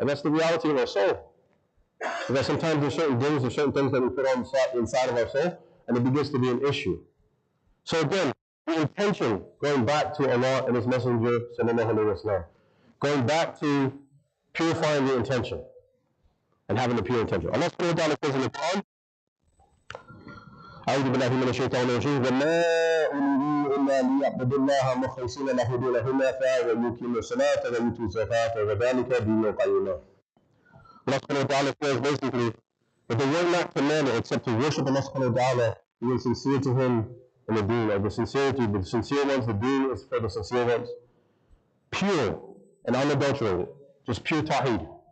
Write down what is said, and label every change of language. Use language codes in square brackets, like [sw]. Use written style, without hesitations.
[en] And that's the reality of our soul. Because sometimes there's certain things that we put on inside of our soul, and it begins to be an issue. So again, the intention, going back to Allah and His Messenger, sallallahu alaihi wasallam, going back to purifying the intention and having a pure intention. [ar] Allah subhanahu wa ta'ala [en] says in the Quran, [ar] أعوذ بالله من الشيطان الرجيم وما أمروا إلا ليعبدوا الله مخلصين له دين حنفاء ويقيموا الصلاة ويؤتوا الزكاة وذلك دين القيم. [en] Allah subhanahu wa ta'ala says basically that they were not commanded except to worship Allah subhanahu wa ta'ala, being sincere to Him in the deen. Of the sincerity, the sincere ones, the deen is for the sincere ones. Pure and unadulterated, just pure tawheed.